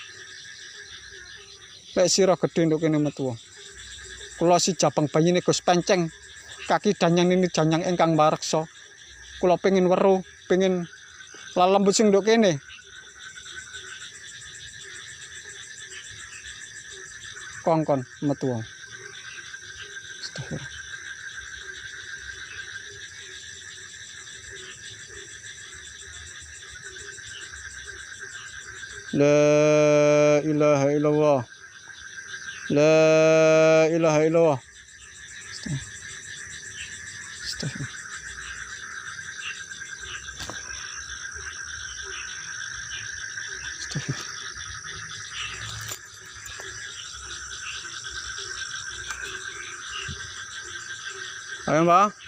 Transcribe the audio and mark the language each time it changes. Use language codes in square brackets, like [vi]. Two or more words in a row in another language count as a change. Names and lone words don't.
[jv] Lek sira gedhe nduk kene metu. Kula si Jabang Bayine Gus Penceng. Kaki danyang ini danyang ingkang mareksa. Kula pengin weruh, pengin lalembut sing nduk kene. Kongkon metu. [ar] Astagfirullah. لا إله إلا الله. لا إله إلا الله. أستغفر الله. أستغفر الله. [jv] Ayo, Mbak.